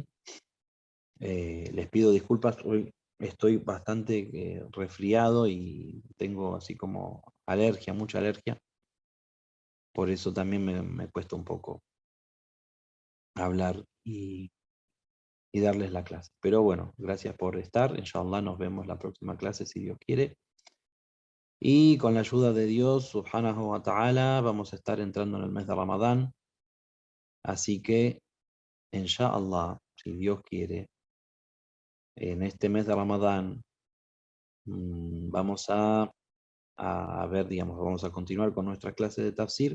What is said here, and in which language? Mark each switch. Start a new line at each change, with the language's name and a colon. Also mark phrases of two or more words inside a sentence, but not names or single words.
Spanish: Les pido disculpas, hoy estoy bastante resfriado y tengo así como alergia, mucha alergia. Por eso también me cuesta un poco hablar y darles la clase. Pero bueno, gracias por estar. Inshallah nos vemos la próxima clase si Dios quiere. Y con la ayuda de Dios,
Arabic: سبحانه وتعالى,
Spanish: vamos a estar entrando en el mes de Ramadán. Así que, inshallah, si Dios quiere, en este mes de Ramadán vamos a ver, digamos, vamos a continuar con nuestra clase de tafsir.